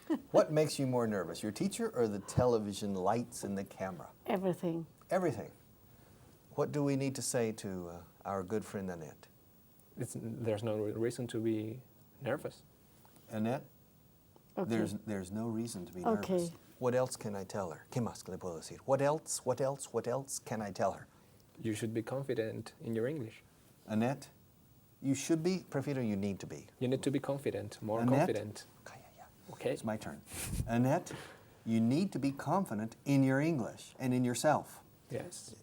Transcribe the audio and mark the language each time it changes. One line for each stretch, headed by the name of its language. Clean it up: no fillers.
English: What makes you more nervous, your teacher or the television lights and the camera? Everything. Everything. What do we need to say to our good friend Annette? There's no reason to be nervous. Annette, Okay. there's no reason to be Okay. nervous. What else can I tell her?
Spanish: ¿Qué más le puedo decir?
English: What else can I tell her? You should be confident in your English. Annette, you should be, prefiero you need to be. You need to be confident, more Annette? confident.
Spanish: Calla ya.
English: Okay. It's my turn. Annette, you need to be confident in your English and in yourself. Yes.